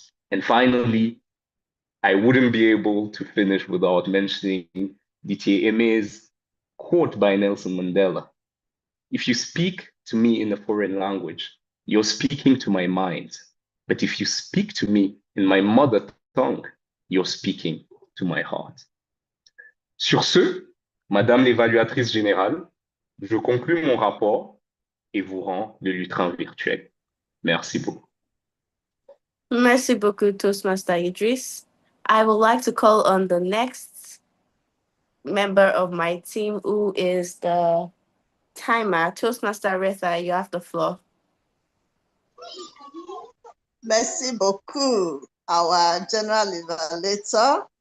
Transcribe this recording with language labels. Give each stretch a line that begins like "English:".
English: And finally, I wouldn't be able to finish without mentioning DT Eme's quote by Nelson Mandela. If you speak to me in a foreign language, you're speaking to my mind. But if you speak to me in my mother tongue, you're speaking to my heart.
French: Sur ce, Madame l'évaluatrice générale, je conclus mon rapport et vous rends le lutrin virtuel. Merci beaucoup. Merci beaucoup, Toastmaster Idris.
English: I would like to call on the next member of my team, who is the timer. Toastmaster Retha, you have the floor.
French: Merci beaucoup,
English: our general evaluator.